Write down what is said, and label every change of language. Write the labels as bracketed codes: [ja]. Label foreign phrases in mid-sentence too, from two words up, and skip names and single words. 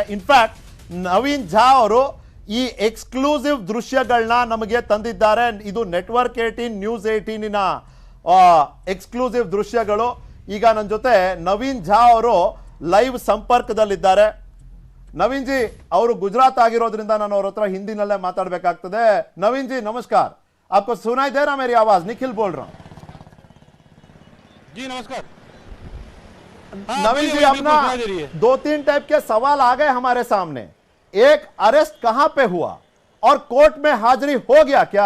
[kn] ಇನ್ಫ್ಯಾಕ್ಟ್ ನವೀನ್ ಝಾ ಅವರು ಈ [en] exclusive [kn] ನಮಗೆ ತಂದಿದ್ದಾರೆ. ಇದು ನೆಟ್ವರ್ಕ್ 18 ನ್ಯೂಸ್ 18ನ ಎಕ್ಸ್ಕ್ಲೂಸಿವ್ ದೃಶ್ಯಗಳು. ಈಗ ನನ್ನ ಜೊತೆ ನವೀನ್ ಝಾ ಅವರು ಲೈವ್ ಸಂಪರ್ಕದಲ್ಲಿದ್ದಾರೆ. ನವೀನ್ ಜಿ ಅವರು ಗುಜರಾತ್ ಆಗಿರೋದ್ರಿಂದ ನಾನು ಅವ್ರ ಹತ್ರ ಹಿಂದಿನಲ್ಲೇ ಮಾತಾಡಬೇಕಾಗ್ತದೆ. ನವೀನ್ ಜಿ [hi] नमस्कार, आपको सुनाई दे रहा मेरी आवाज? निखिल बोल रहा हूं जी, नमस्कार। नवीन जी, अपना 2-3 टाइप के सवाल आ गए हमारे सामने। एक, अरेस्ट कहां पे हुआ और कोर्ट में हाजिरी हो गया क्या?